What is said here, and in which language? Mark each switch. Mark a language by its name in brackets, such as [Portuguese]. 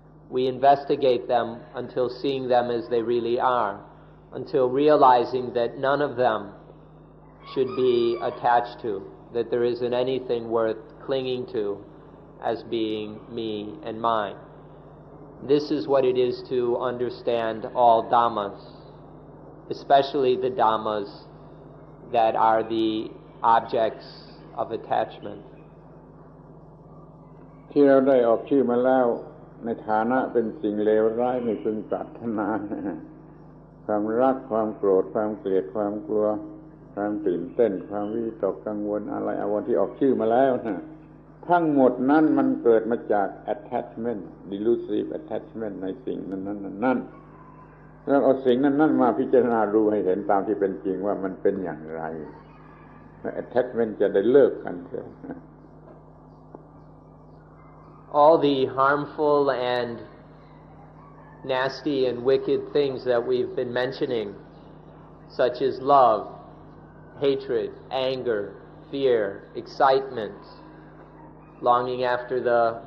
[English] We investigate them until seeing them as they really are, until realizing that none of them should be attached to, that there isn't anything worth clinging to as being me and mine. This is what it is to understand all Dhammas, especially the Dhammas that are the objects of attachment. [Thai] ที่เราได้ออกชื่อมาแล้วในฐานะเป็นสิ่งเลวร้ายไม่พึงปรารถนาความรักความโกรธความเกลียดความกลัวความตื่นเต้นความวิตกกังวลอะไรอาวรณ์ที่ออกชื่อมาแล้วนะทั้งหมดนั้นมันเกิดมาจาก [English] attachment delusive attachment [Thai] ในสิ่งนั้นแล้วเอาสิ่งนั้นมาพิจารณาดูให้เห็นตามที่เป็นจริงว่ามันเป็นอย่างไร attachment จะได้เลิกกันเถอะ [English] All the harmful and nasty and wicked things that we've been mentioning, such as love, hatred, anger, fear, excitement, longing after the